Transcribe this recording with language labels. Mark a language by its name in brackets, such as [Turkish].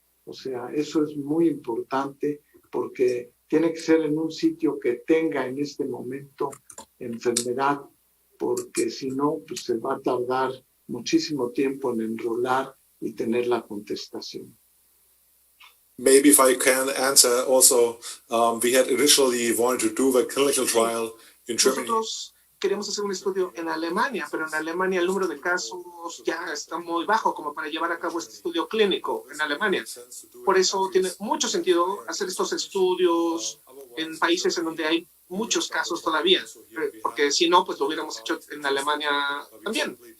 [Spanish] O sea, eso es muy importante porque tiene que ser en un sitio que tenga en este momento enfermedad, porque si no, pues se va a tardar muchísimo tiempo en enrolar y tener la contestación. [English] Maybe if I can answer also, we had initially wanted to do a clinical trial in Germany. [Spanish] Nosotros queremos hacer un estudio en Alemania, pero en Alemania el número de casos ya está muy bajo como para llevar a cabo este estudio clínico en Alemania. Por eso tiene mucho sentido hacer estos estudios en países en donde hay muchos casos todavía, porque si no, pues lo hubiéramos hecho en Alemania también.